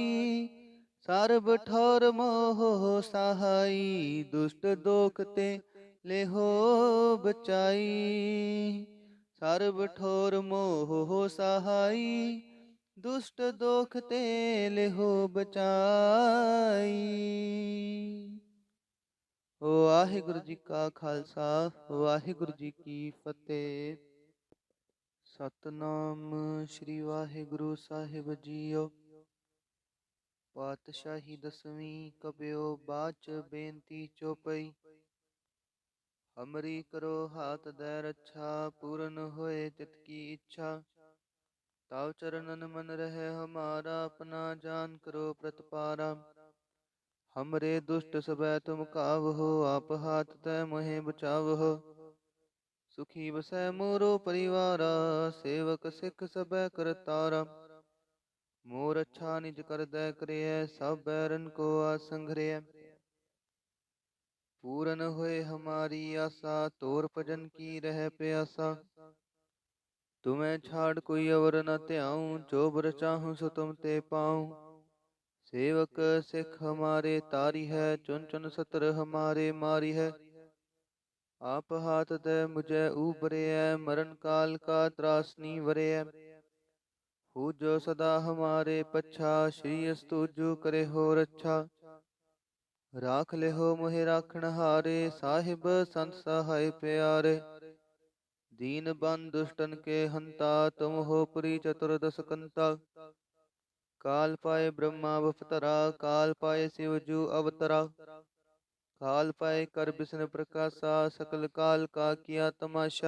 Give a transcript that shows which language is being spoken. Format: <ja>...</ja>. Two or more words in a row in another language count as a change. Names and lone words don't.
<bra>सर्ब ठोर मोह सहाई, दुष्ट दोख ते लेहो बचाई। सर्ब ठोर मोह सहाई, दुष्ट दोख ते लेहो बचाई।</bra> <pa>ਵਾਹਿਗੁਰੂ ਜੀ ਕਾ ਖਾਲਸਾ, ਵਾਹਿਗੁਰੂ ਜੀ ਕੀ ਫਤਿਹ। ਸਤਨਾਮ ਸ਼੍ਰੀ ਵਾਹਿਗੁਰੂ ਸਾਹਿਬ ਜੀਓ।</pa> <bra>ਪਾਤਸ਼ਾਹੀ ਦਸਵੀਂ ਕਬਿਓ ਬਾਚ ਬੇਨਤੀ ਚੋਪਈ। ਹਮਰੀ ਕਰੋ ਹਾਥ ਦੈ ਰੱਛਾ, ਪੂਰਨ ਹੋਏ ਤਿਤ ਕੀ ਇੱਛਾ। ਤਾਵ ਚਰਨਨ ਮਨ ਰਹਿ ਹਮਾਰਾ, ਆਪਣਾ ਜਾਨ ਕਰੋ ਪ੍ਰਤਪਾਰਾ। हमरे दुष्ट सबै तुम कावहो, आप हाथ तै मोहे बचावहो। सुखी बसै मोरो परिवारा, सेवक सिख सबै करतारा। मोर अच्छा निज कर दै करिय, सब बैरन को आसंघरिय। पूरन होए हमारी आशा, तोर भजन की रह प्यासा। तुम्हें छाड़ कोई अवर न त्याऊं, जो बर चाहूं सो तुम ते पाऊं। सेवक सिख हमारे तारी है, चुन चुन सतर हमारे मारी है। आप हाथ दे मुझे ऊबरे है, मरण काल का त्रासनी वरे है। हो जो सदा हमारे पच्छा, श्री अस्तुजु करे हो रच्छा। राख ले हो मोहे राखण हारे, साहिब संत सहाय प्यारे। दीन बंद दुष्टन के हंता, तुम हो पुरी चतुर्दश कंता। काल पाए ब्रह्मा बपतरा, काल पाए शिव जू अवतरा। काल पाए कर बिष्णु प्रकाशा, सकल काल का किया तमाशा।</bra>